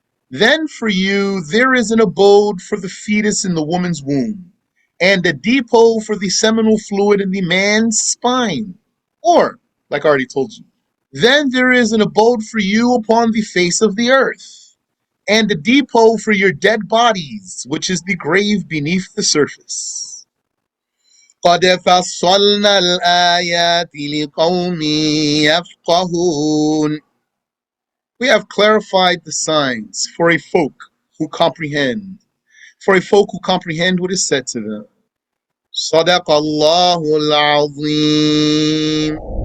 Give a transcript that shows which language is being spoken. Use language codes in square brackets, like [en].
[en] Then for you there is an abode for the fetus in the woman's womb, and a depot for the seminal fluid in the man's spine. Or, like I already told you, then there is an abode for you upon the face of the earth, and a depot for your dead bodies, which is the grave beneath the surface. [ar] قد فصلنا الآيات لقوم يفقهون. [en] We have clarified the signs for a folk who comprehend. For a folk who comprehend what is said to them. [ar] صدق الله العظيم.